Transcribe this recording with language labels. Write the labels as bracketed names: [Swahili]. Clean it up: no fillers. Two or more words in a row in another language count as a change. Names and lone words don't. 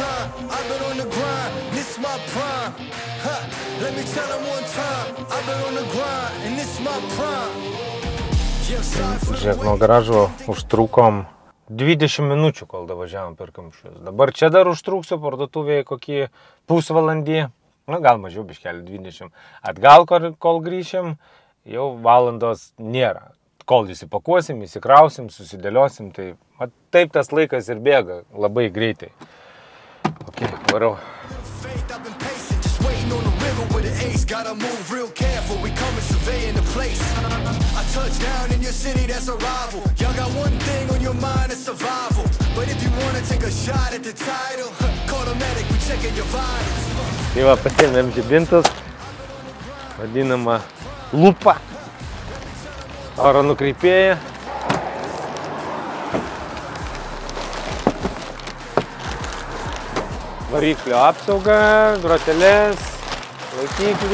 [English] I've been on the grind, this my prime. Huh, let me tell them one time. I've been on the grind, and this my prime. [Lithuanian] Žiūrėk, nuo garažo užtrukom 20 minučių, kol davažiavom per kamščius. Dabar čia dar užtruksiu parduotuvėje kokį pusvalandį, nu gal mažiau biškelį 20. Atgal, kol grįšim, jau valandos nėra. Kol įsipakuosim, įsikrausim, susidėliosim, tai taip tas laikas ir bėga labai greitai. Ok, varau. [English] Gotta move real careful, we coming surveying the place. I touch down in your city, that's a rival. Y'all got one thing on your mind, it's survival. But if you wanna take a shot at the title, call the medic, we checking your vitals. [Lithuanian] Tai va, pasiėmėm žibintus, vadinama lupa, oro nukreipėja. Variklio apsauga, grotelės, laikiklį.